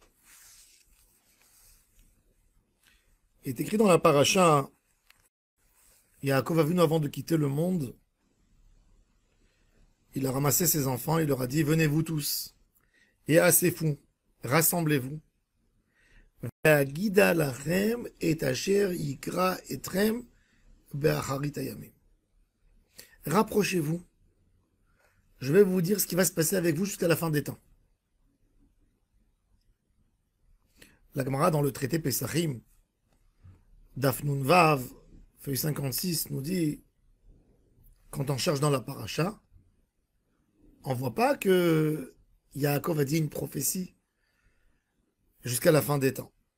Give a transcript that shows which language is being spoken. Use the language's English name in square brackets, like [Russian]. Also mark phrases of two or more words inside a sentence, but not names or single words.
[French] Il est écrit dans la paracha, Yaakov Avinu, avant de quitter le monde, il a ramassé ses enfants, il leur a dit, venez vous tous, et assez fous, rassemblez-vous. [Hebrew] ואגידה לכם את אשר יקרא אתכם באחרית הימים. [French] Rapprochez-vous. Je vais vous dire ce qui va se passer avec vous jusqu'à la fin des temps. La Gemara, dans le traité Pesachim, [Hebrew] דף נון וו, [French] feuille 56, nous dit, quand on cherche dans la paracha, on ne voit pas que Yaakov a dit une prophétie jusqu'à la fin des temps.